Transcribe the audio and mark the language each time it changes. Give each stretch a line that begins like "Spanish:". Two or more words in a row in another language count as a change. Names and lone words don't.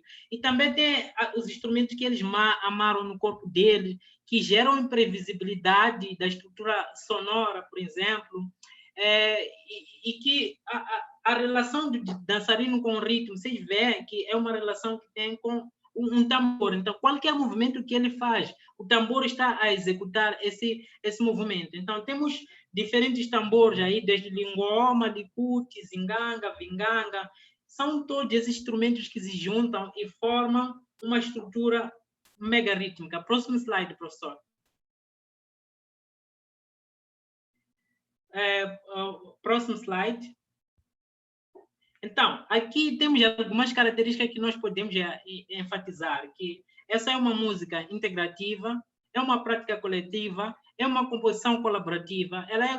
Portuguese: E também tem os instrumentos que eles amarram no corpo deles, que geram imprevisibilidade da estrutura sonora, por exemplo, e que a relação de dançarino com o ritmo, vocês veem que é uma relação que tem com um tambor. Então, qualquer movimento que ele faz, o tambor está a executar esse movimento. Então, temos diferentes tambores aí, desde lingoma, licuti, zinganga, vinganga. São todos esses instrumentos que se juntam e formam uma estrutura mega rítmica. Próximo slide, professor. Próximo slide. Então, aqui temos algumas características que nós podemos enfatizar, que essa é uma música integrativa, é uma prática coletiva, é uma composição colaborativa, ela é